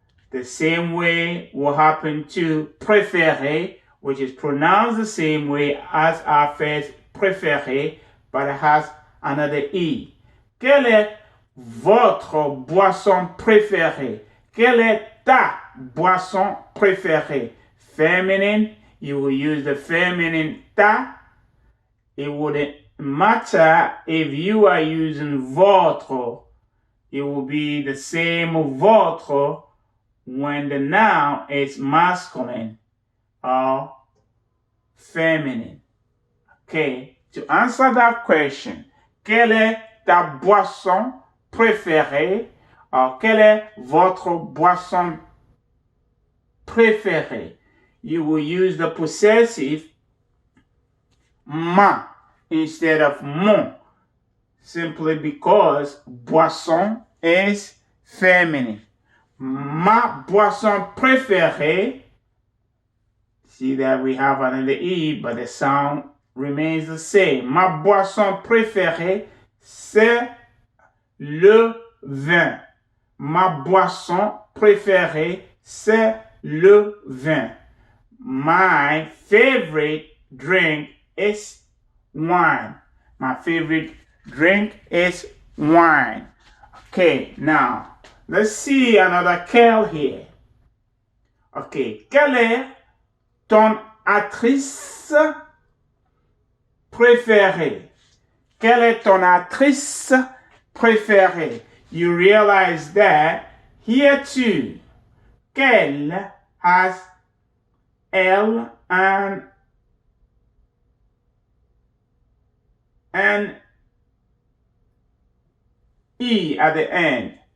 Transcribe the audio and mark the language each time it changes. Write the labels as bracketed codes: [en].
[en] The same way will happen to préféré, which is pronounced the same way as our first préféré, but it has another E. [fr] Quelle est votre boisson préférée? Quelle est ta boisson préférée? [en] Feminine, you will use the feminine ta. It wouldn't matter if you are using votre. It will be the same votre when the noun is masculine or feminine. Okay, to answer that question, [fr] quelle est ta boisson préférée? Or, quelle est votre boisson préférée? [en] You will use the possessive ma instead of mon, simply because boisson is feminine. [fr] Ma boisson préférée, [en] see that we have another E, but the sound remains the same. [fr] Ma boisson préférée, c'est le vin. Ma boisson préférée, c'est le vin. [en] My favorite drink is wine. My favorite drink is wine. Okay, now, let's see another Kel here. [fr] Okay, quelle est ton actrice préférée? Quelle est ton actrice préférée? [en] You realize that here too, quelle has L and E at the end.